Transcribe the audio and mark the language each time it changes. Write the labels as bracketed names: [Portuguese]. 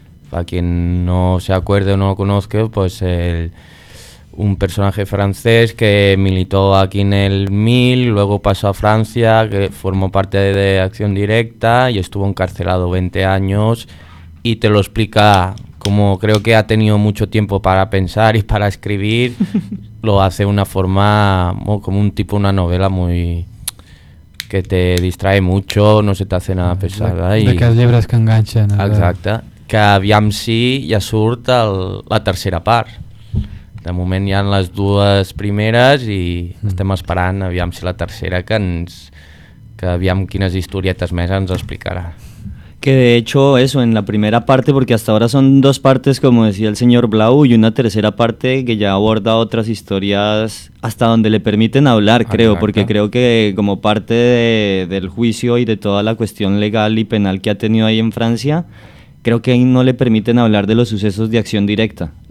[Spanish] Para quien no se acuerde o no lo conozca, pues un personaje francés que militó aquí en el 1000, luego pasó a Francia, que formó parte de Acción Directa y estuvo encarcelado 20 años. Y te lo explica, como creo que ha tenido mucho tiempo para pensar y para escribir, lo hace una forma como un tipo, una novela muy... que te distrae mucho, no se te hace nada pesada. [Catalan] D'aquests llibres que enganxen. Exacte. Que aviam si ja surt la tercera part. De moment hi ha les dues primeres i estem esperant aviam si la tercera que aviam quines historietes més ens explicarà. [Spanish] Que de hecho eso en la primera parte, porque hasta ahora son dos partes, como decía el señor Blau, y una tercera parte que ya aborda otras historias hasta donde le permiten hablar, creo. Exacto. Porque creo que como parte del juicio y de toda la cuestión legal y penal que ha tenido ahí en Francia, creo que ahí no le permiten hablar de los sucesos de acción directa.